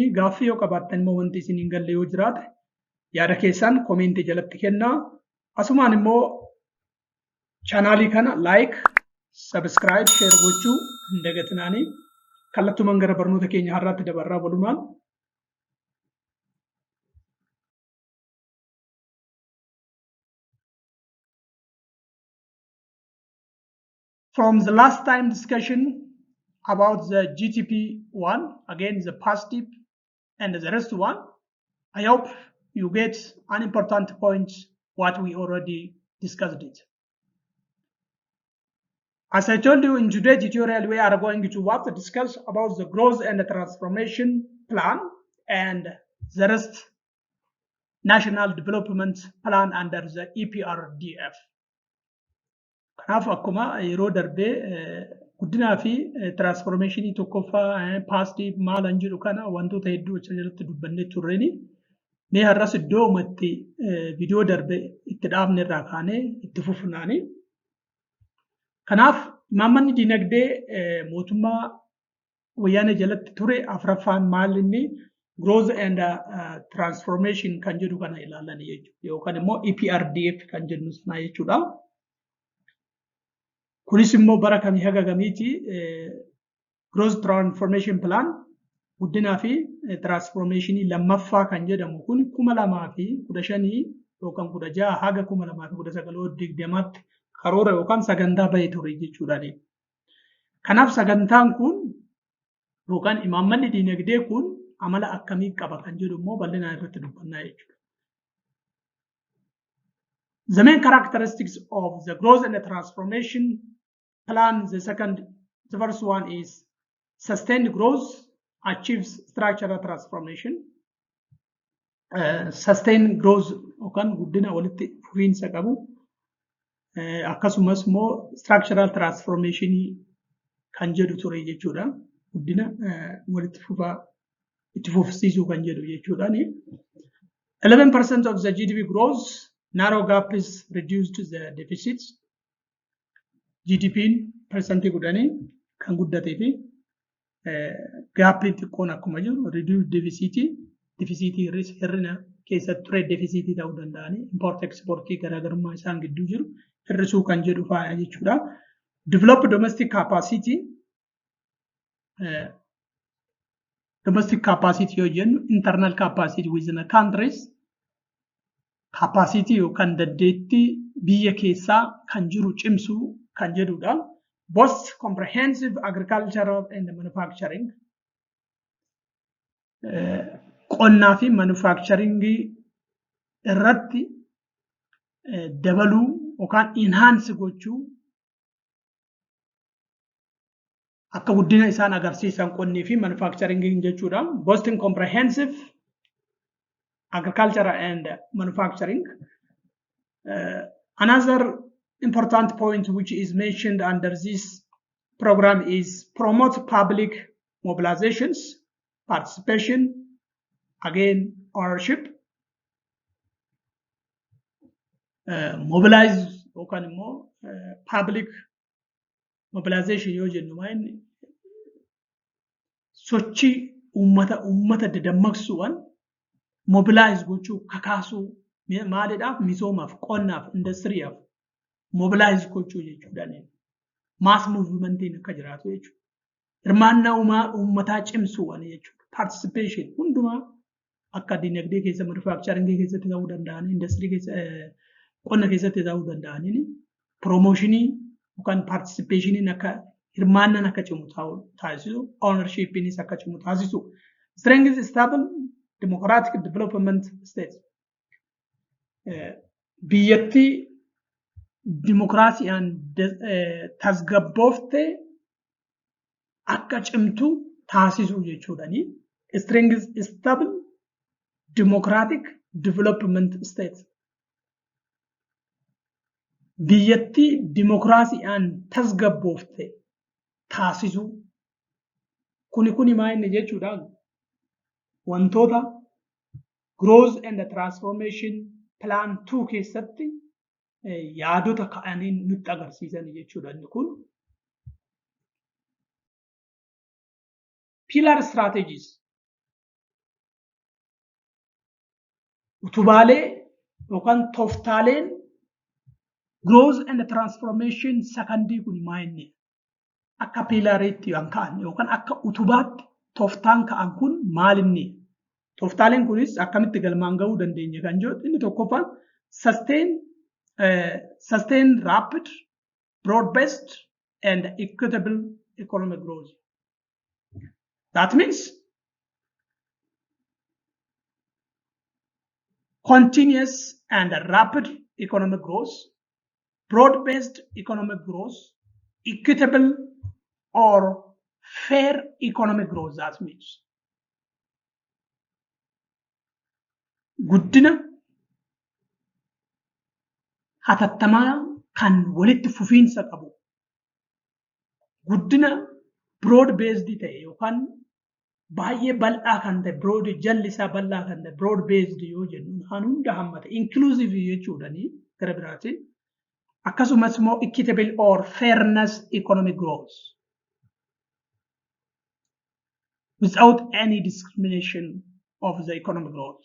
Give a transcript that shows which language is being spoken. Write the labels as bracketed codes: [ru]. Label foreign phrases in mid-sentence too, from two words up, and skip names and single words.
[om] Gaaffii yoo qabaattan immoo wanti isin hin galle yoo jiraate yaada keessan koomentii jalatti kennaa. Asumaan immoo chaanaalii kana [en] like, subscribe, share [om] gochuu hin dagatinaanii. Kallattumaan gara barnoota keenya har'aatti dabarraa walumaan. [en] From the last time discussion about the GTP one, again the positive and the rest one, I hope you get an important point what we already discussed it. As I told you in today's tutorial, we are going to discuss about the growth and the transformation plan and the rest national development plan under the EPRDF. [om] Kanaaf akkuma yeroo darbee guddinaa fi transformationii tokkoffaa positive maal jedhu kana wantoota hedduu achi jalatti dubbannee turreeni. Mee har'as iddoo uumatti viidiyoo darbee itti dhaabne irraa kaanee itti fufnaani. Kanaaf imaammanni diinagdee mootummaa wayyaanee jalatti ture afuraffaan maal inni [en] growth and transformation [om] kan jedhu kana ilaallan jechuudha. Yookaan immoo EPRDF kan jennu sana jechuudha. Kunis immoo bara kamii haga kamiiti [en] growth transformation plan [om] guddinaa fi transformationii lammaffaa kan jedhamu kun 2015 yookaan 16 haga 2019 karoora yookaan sagantaa bahee ture jechuudha. Kanaaf sagantaan kun yookaan imaammanni diinagdee kun amala akkamii qaba kan jedhu immoo bal'inaan irratti dubbannaa jechuudha. [en] The main characteristics of the growth and the transformation plan, the first one is sustained growth achieves structural transformation. Sustained growth [om] yookaan guddina walitti fufiinsa qabu akkasumas immoo [en] structural transformation [om] kan jedhu ture jechuudha. Guddina walitti fufaa itti fufsiisuu kan jedhu jechuudha. [en] 11% of the GDP growth, narrow gap is reduced the deficit. [om] GDP percentage gudanii kan guddatee fi gaappii xiqqoon akkuma jiru [en] reduced deficit [om] hir'ina keessatti [en] trade deficit [om] ta'uu danda'anii [en] import export [om] garaagarummaa isaan gidduu jiru hir'isuu kan jedhu faaya jechuudha. [en] Develop domestic capacity [om] yoo jennu [en] internal capacity within a countries capacity [om] yookaan dandeettii biyya keessaa kan jiru cimsuu kan jedhudha. [en] Both comprehensive agricultural and manufacturing. [om] Qonnaa fi manufacturing irratti dabaluu yookaan enhance gochuu akka guddina isaan agarsiisan qonnii fi manufacturing jechuudha. [en] Both comprehensive agriculture and manufacturing Another important point which is mentioned under this program is promote public mobilizations, participation, again, ownership, mobilize public mobilization [om] yoo jennu maayinni sochii uummata dadammaqsuudhaan mobilize gochuu kakaasuu maalidhaaf misoomaaf qonnaaf industiriyaaf mobilize gochuu jechuudhaan [en] mass movementiin [om] akka jiraatu jechuudha. Hirmaannaa uummataa cimsuudhaan jechuudha. Participation hundumaa akka dinagdee keessa manufacturing keessatti ta'uu danda'an industrii keessa qonna keessatti ta'uu danda'aniin promotionii yookaan participationiin akka hirmaannaan akka cimu taasisu ownershipiinis akka cimu taasisu [en] strength stable democratic development state [om] biyyatti dimokiraasiyaan tasgabboofte akka cimtu taasisu jechuudhaani [en] strength stable democratic development state [om] biyyatti dimokiraasiyaan tasgabboofte taasisu kuni maayinni jechuudhaan wantoota [en] growth and transformation plan 2 [om] keessatti yaadota ka'aniin nutti agarsiisan jechuudha. [en] Kun pillar strategies [om] utubaalee yookaan tooftaaleen [en] growth and transformation [om] secondii kun maayinni akka pillaariitti ka'an yookaan akka utubaatti tooftaan ka'an kun maalinni tooftaaleen kunis akkamitti galmaan ga'uu dandeenya kan jedhu inni tokkoffaan [en] sustain rapid broad-based and equitable economic growth. That means continuous and rapid economic growth, broad-based economic growth, equitable or fair economic growth. That means [om] guddina hatattamaa kan walitti fufiinsa qabu guddina [en] broad based [om] ta'e yookaan baay'ee bal'aa kan ta'e broad jalli isaa bal'aa kan ta'e [en] broad based [om] yoo jennu kan hunda hammata inclusive jechuudhaani gara biraatiin akkasumas immoo [en] equitable or fairness economic growth without any discrimination of the economic growth.